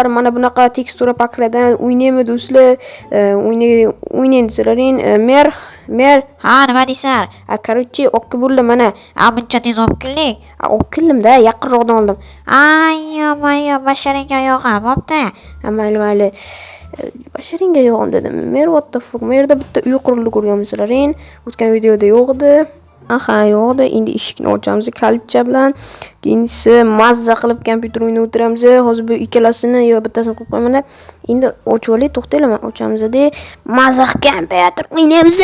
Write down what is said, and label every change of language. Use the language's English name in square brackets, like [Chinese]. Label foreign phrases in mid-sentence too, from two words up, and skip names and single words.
[Uzbek] Mana bunaqa tekstura paklardan o'ynaymi do'stlar? O'ynaying desalaring, mer. Ha, nima deysan? Короче, okka bo'ldi mana. Buncha tez olib keldik. Olib keldim-da, yaqinroqdan oldim. Yo, basharingga yo'g'a, bo'pti. Mayli. Basharingga yo'g'im dedim. Mer, [English] what the fuck? [Uzbek] Merda bitta uy qurildi ko'rganmisizlaring? O'tgan videoda yo'qdi. Yo'qdi. Endi eshikni ochamiz kalitcha bilan. Keyinisi mazza qilib kompyuter o'ynab o'tiramiz. Hozir bu ikkalasini yo bittasini qo'yib qo'yaman. Endi ochib olay, to'xtanglar, ochamiz-da. Mazza kompyuter o'ynaymiz.